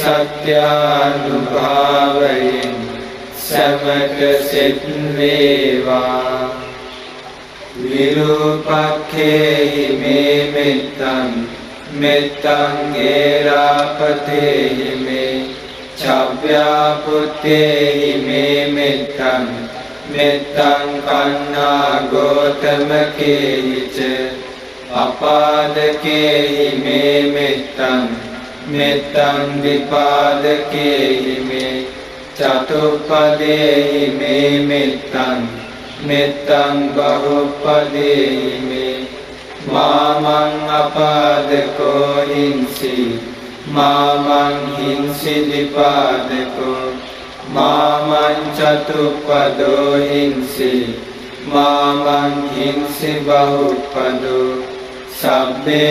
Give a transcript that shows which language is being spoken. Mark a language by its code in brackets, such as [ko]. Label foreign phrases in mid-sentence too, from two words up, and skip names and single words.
[si] සත්‍යානුභාවයෙන් සමත සෙත් වේවා [pi] විරූපක්ඛේහි මේ මෙත්තං මෙත්තං ඒරාපතේහි මේ චව්‍යාපුත්තේහි මේ මෙත්තං මෙත්තං කන්නා ගෝතමකේහි ච අපාදකේහි මේ මෙත්තං මෙත්තං විපාදකේහි මේ චතුප්පදේහි මේ මෙත්තං මෙත්තං බහුපදේහි මේ මාමං අපාදකෝ හිංසි මාමං හිංසි දිපාදකෝ මාමං චතුප්පදෝ හිංසි මාමං හිංසි බහුපදෝ සබ්බේ